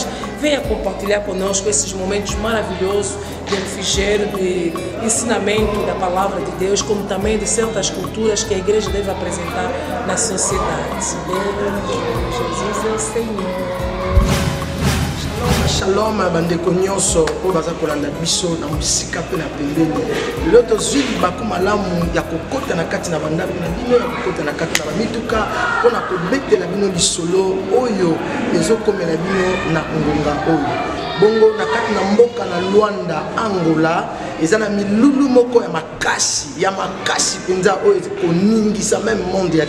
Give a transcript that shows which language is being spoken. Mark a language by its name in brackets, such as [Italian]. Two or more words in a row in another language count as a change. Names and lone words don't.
[Portuguese] Venha compartilhar conosco esses momentos maravilhosos de refrigério, de ensinamento da palavra de Deus, como também de certas culturas que a igreja deve apresentar na sociedade. Jesus é o Senhor. [Lingala] Shalom bandeko nyonso oyo baza kolanda biso na mosika mpe na pembeni lelo tozwi libaku malamu ya kokota na kati na bandako na bino ya kokota na kati na bamituka mpona kobetela bino lisolo oyo ezokomela bino na ngonga oyo bongo na kati na mboka na Luanda Angola eza na milulu moko ya makasi penza oyo koningisa [French] même monde [Lingala] ya